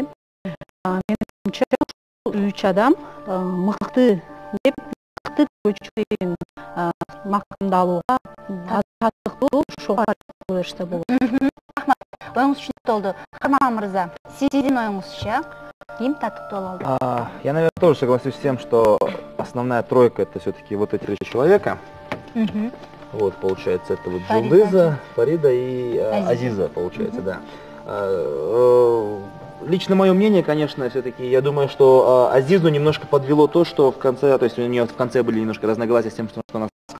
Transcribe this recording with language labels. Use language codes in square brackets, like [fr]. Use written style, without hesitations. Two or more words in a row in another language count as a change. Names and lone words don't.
[ky] Менимче 3 адам мыкты деп көчкөн мактандалууга татыктуу ошого беришсе болот. Рахмат. Оюңуз түшүнүктүү болду. Карман мырза, сиздин оюңузча ким татыктуу боло алды? [ru] Я, наверное, тоже согласюсь с тем, что основная тройка это все-таки вот эти 3 человека. Вот, получается, это вот Жылдыза, Фарида и Азиза, получается, да. Лично мое мнение, конечно, все-таки, я думаю, что Азизу немножко подвело то, что в конце, то есть у нее в конце были немножко разногласия с тем, что она сказала.